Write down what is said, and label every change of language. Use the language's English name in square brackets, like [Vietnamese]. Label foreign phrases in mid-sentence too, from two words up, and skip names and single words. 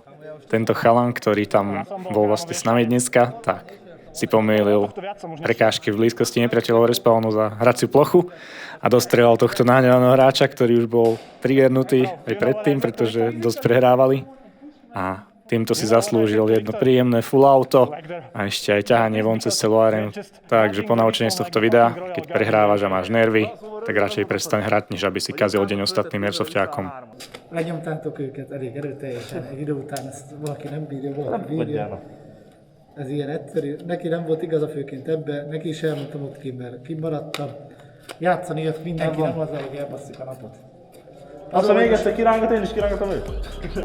[Slovak] Tento chalan, ktorý tam bol vlastne s nami dneska, tak si pomýlil prekážky v blízkosti nepriateľov respawnu za hraciu plochu a dostrelal tohto nahnevaného hráča, ktorý už bol trigernutý aj predtým, pretože dosť prehrávali. A týmto si zaslúžil jedno príjemné full auto a ešte aj ťahanie von cez celú arénu. Takže ponaučenie z tohto videa, keď prehrávaš a máš nervy, tak radšej prestaň hrať, než aby si kazil deň ostatným airsofťákom. [Hungarian] Lenyomtátok őket elég erőteljesen, egy idő után ezt valaki nem bírja, valaki bírja. Ez ilyen egyszerű. Neki nem volt igaza főként ebbe, neki is elmondtam ott ki, mert kimaradtam. Játszani jött mindenki, nem az, hogy elbasszik a napot. Aztán még egyszer kirángat, én is kirángatom őt.